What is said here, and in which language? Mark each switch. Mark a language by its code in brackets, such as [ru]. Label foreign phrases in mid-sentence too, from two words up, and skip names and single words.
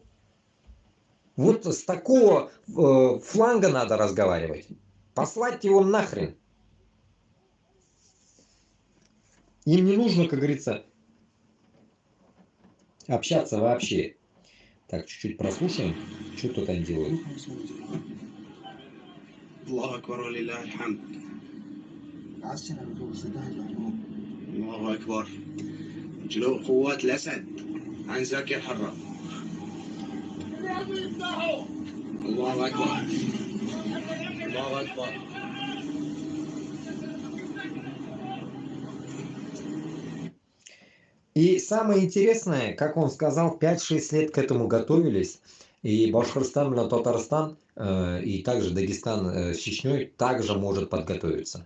[ru] Вот с такого фланга надо разговаривать. Послать его нахрен. Им не нужно, как говорится, общаться вообще. Так, чуть-чуть прослушаем, что тут они делают. [ar] الله أكبر ولله الحمد. الله أكبر. جنوب قوات الأسد عن زكي الحرة. الله أكبر. الله أكبر. [ru] И самое интересное, как он сказал, 5-6 лет к этому готовились. И Башкортостан, Татарстан и также Дагестан с Чечней также может подготовиться.